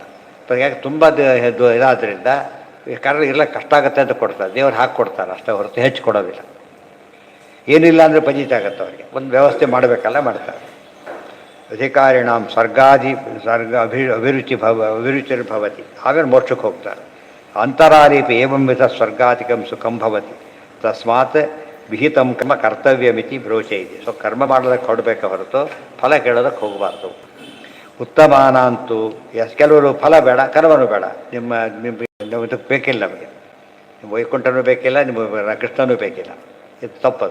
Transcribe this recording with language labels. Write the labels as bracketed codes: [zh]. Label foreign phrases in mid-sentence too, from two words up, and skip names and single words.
[kn] ಯಾಕೆ ತುಂಬ ಇದಾದ್ರಿಂದ ಕರೆಕ್ಟ್ ಇರಲಿಕ್ಕೆ ಕಷ್ಟ ಆಗುತ್ತೆ ಅಂತ ಕೊಡ್ತಾರೆ, ದೇವ್ರು ಹಾಕಿ ಕೊಡ್ತಾರೆ ಅಷ್ಟೇ ಹೊರತು ಹೆಚ್ಚು ಕೊಡೋದಿಲ್ಲ. ಏನಿಲ್ಲ ಅಂದರೆ ಪಂಜಿತ ಆಗುತ್ತೆ ಅವರಿಗೆ. ಒಂದು ವ್ಯವಸ್ಥೆ ಮಾಡಬೇಕಲ್ಲ, ಮಾಡ್ತಾರೆ. [sa] ಅಧಿಕಾರಿಣಾಂ ಅಭಿರುಚಿರ್ಭವತಿ. [kn] ಆಮೇಲೆ ಮೋಕ್ಷಕ್ಕೆ ಹೋಗ್ತಾರೆ. [sa] ಅಂತರಾರೀಪಿ ಏವಂವಿಧ ಸ್ವರ್ಗಾಧಿಕಂ ಸುಖಂ ಭವತಿ ತಸ್ಮಾತ್ ವಿಹಿತಂ ಕರ್ಮ ಕರ್ತವ್ಯಮಿತಿ [kn] ಬ್ರೋಚೆ ಇದೆ. ಸೊ ಕರ್ಮ ಮಾಡೋದಕ್ಕೆ ಹೊರಡಬೇಕೆ ಹೊರತು ಫಲ ಕೇಳೋದಕ್ಕೆ ಹೋಗಬಾರ್ದು. ಉತ್ತಮಾನಂತೂ ಕೆಲವರು ಫಲ ಬೇಡ, ಕರ್ಮನೂ ಬೇಡ, ಇದಕ್ಕೆ ಬೇಕಿಲ್ಲ, ನಮಗೆ ನಿಮ್ಮ ವೈಕುಂಠನೂ ಬೇಕಿಲ್ಲ, ನಿಮ್ಮ ಕೃಷ್ಣನೂ ಬೇಕಿಲ್ಲ. ಇದು ತಪ್ಪದು.